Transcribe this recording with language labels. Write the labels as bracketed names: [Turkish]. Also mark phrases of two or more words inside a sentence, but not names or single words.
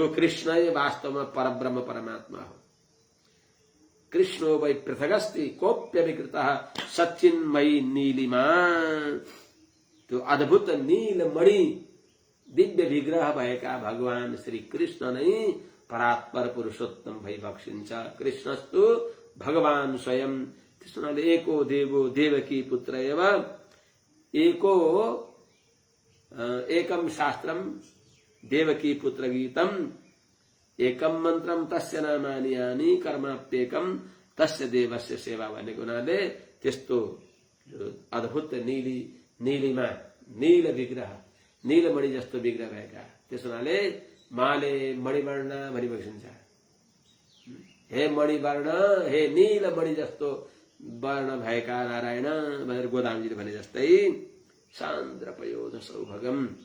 [Nepali] कृष्ण वास्तवमा परब्रह्म परमात्मा हो [Sanskrit] कृष्णो वै पृथगस्ति कोप्यविकृतः सच्चिन्मयी नीलिमा [Nepali] त्यो अद्भुत नीलमणि दिव्य विग्रह भएका भगवान श्री कृष्ण नै परात्पर पुरुषोत्तम भइबक्सिन्छ [Sanskrit] कृष्णस्तु भगवान स्वयं [Nepali] त्यसैले [Sanskrit] एको देवो देवकी पुत्र एव एको एकम शास्त्रम देवकी पुत्र गीतम एकम मन्त्रम तस्य नामानि यानि कर्माप्येकम [Nepali] तस्य देवस्य सेवा भनेको हुनाले त्यस्तो अद्भुत नीलिमा नील विग्रह नीलमणि जस्तो विग्रह भएका त्यसैले माले मणिवर्ण भनिबक्सिन्छ हे मणिवर्ण हे नीलमणि जस्तो वर्ण भएका नारायण भनेर गोदामजीले भने जस्तै [Sanskrit] सान्द्र पयोध सौभगम